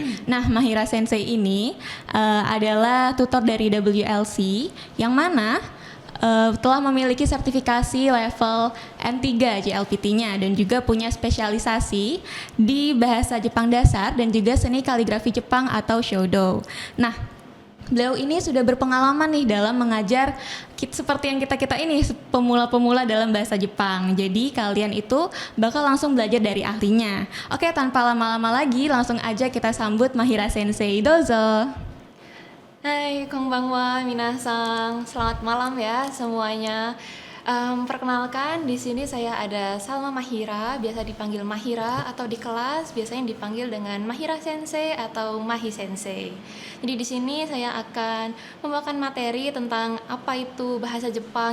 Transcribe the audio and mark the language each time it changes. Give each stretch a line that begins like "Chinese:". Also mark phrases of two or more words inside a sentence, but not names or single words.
Indonesian: Nah, Mahira Sensei ini adalah tutor dari WLC yang mana telah memiliki sertifikasi level N3 JLPT-nya dan juga punya spesialisasi di bahasa Jepang dasar dan juga seni kaligrafi Jepang atau Shodo. Nah, beliau ini sudah berpengalaman nih dalam mengajar seperti yang kita ini pemula-pemula dalam bahasa Jepang. Jadi kalian itu bakal langsung belajar dari ahlinya. Oke, tanpa lama-lama lagi langsung aja kita sambut Mahira Sensei. Dozo.
Japanese: はい、こんばんは皆さん.
Indonesian: Selamat malam ya semuanya. Perkenalkan, di sini saya ada Salma Mahira, biasa dipanggil Mahira, atau di kelas biasanya dipanggil dengan Mahira Sensei atau Mahi Sensei. Jadi di sini saya akan membawakan materi tentang apa itu bahasa Jepang.